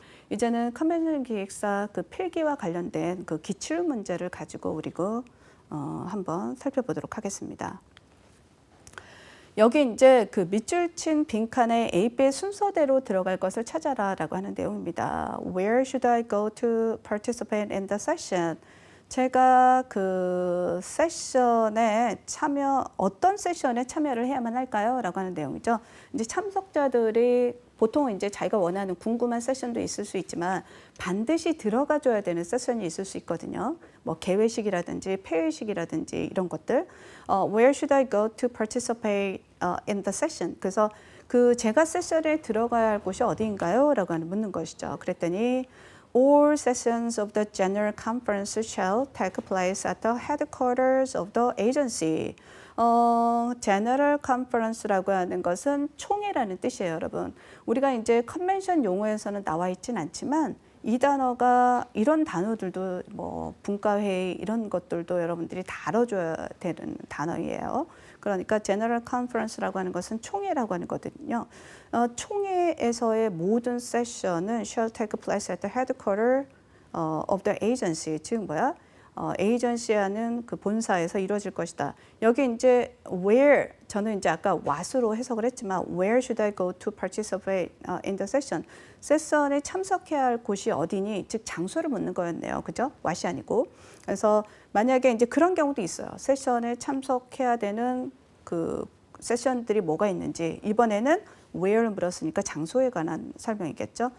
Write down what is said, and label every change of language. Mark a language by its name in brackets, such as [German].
[Korean] 이제는 컨벤션 기획사 그 필기와 관련된 그 기출 문제를 가지고 우리가 한번 살펴보도록 하겠습니다. 여기 이제 그 밑줄 친 빈칸에 A, B의 순서대로 들어갈 것을 찾아라라고 하는 내용입니다. [English] Where should I go to participate in the session? [Korean] 제가 그 세션에 어떤 세션에 참여를 해야만 할까요? 라고 하는 내용이죠. 이제 참석자들이 보통 이제 자기가 원하는 궁금한 세션도 있을 수 있지만 반드시 들어가 줘야 되는 세션이 있을 수 있거든요. 뭐 개회식이라든지 폐회식이라든지 이런 것들. [English] Where should I go to participate in the session? [Korean] 그래서 그 제가 세션에 들어가야 할 곳이 어디인가요? 라고 하는 묻는 것이죠. 그랬더니 [English] All sessions of the General Conference shall take place at the headquarters of the agency. [Korean] General Conference라고 하는 것은 총회라는 뜻이에요, 여러분. 우리가 이제 컨벤션 용어에서는 나와 있진 않지만 이 단어가 이런 단어들도 뭐 분과회의 이런 것들도 여러분들이 다뤄줘야 되는 단어예요. 그러니까 General Conference라고 하는 것은 총회라고 하는 거거든요. 총회에서의 모든 세션은 [English] shall take place at the headquarters of the agency. [Korean] 즉 뭐야? 에이전시하는 그 본사에서 이루어질 것이다. 여기 이제 where 저는 이제 아까 what으로 해석을 했지만 [English] where should I go to participate in the session? [Korean] 세션에 참석해야 할 곳이 어디니? 즉 장소를 묻는 거였네요. 그죠? what이 아니고. 그래서 만약에 이제 그런 경우도 있어요. 세션에 참석해야 되는 그 세션들이 뭐가 있는지 이번에는 where를 물었으니까 장소에 관한 설명이겠죠.